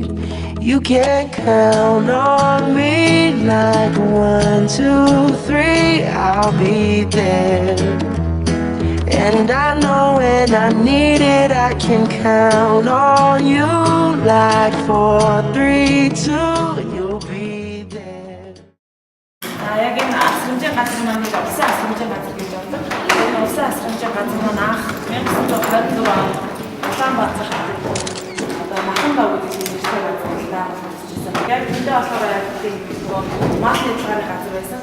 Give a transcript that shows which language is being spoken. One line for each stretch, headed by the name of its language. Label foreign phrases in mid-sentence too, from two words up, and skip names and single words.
English: You can count on me like 1, 2, 3, I'll be there. And I know when I need it, I can count on you like 4, 3, 2, you'll be there.
Mongolian: Яг энэ асрамжийн газар маань улсын асрамжийн газар гэж боддог. Энэ улсын асрамжийн газар маань анх 1924 онд Улаанбаатар одоо Маханбаа гэдэг нэртэй газар байгуулагдсан. Яг энэ болохоор яг тийм мал хэлбэрийн газар байсан.